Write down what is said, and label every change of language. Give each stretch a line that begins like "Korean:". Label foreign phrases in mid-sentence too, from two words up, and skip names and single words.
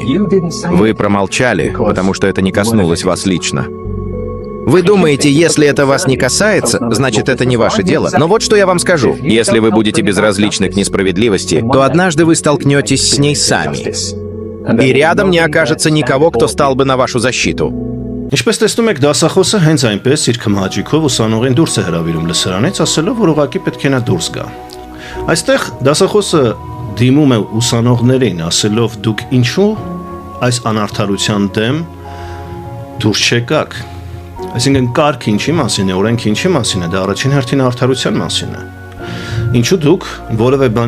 Russian: Вы промолчали, потому что это не коснулось вас лично. Вы думаете, если это вас не касается, значит, это не ваше дело. Но вот что я вам скажу. Если вы будете безразличны к несправедливости, то однажды вы столкнетесь с ней сами. И рядом не окажется никого, кто стал бы на вашу защиту.
Armenian: Ինչպես տեսնում եք, դասախոսը հենց այնպես իր կմահաճիքով ուսանողին դուրս է հրավիրում լսարանից, ասելով, որ ուղղակի պետք է նա դուրս գա։ Այստեղ դասախոսը դիմում է ուսանողներին, ասելով, դուք ինչու այս անարդարության դեմ դուրս չեկաք։ Այսինքն կարգ ինչի մասին է, օրենք ինչի մասին է, դա առաջին հերթին արդարության մասին է։ Ինչու դուք որևէ բան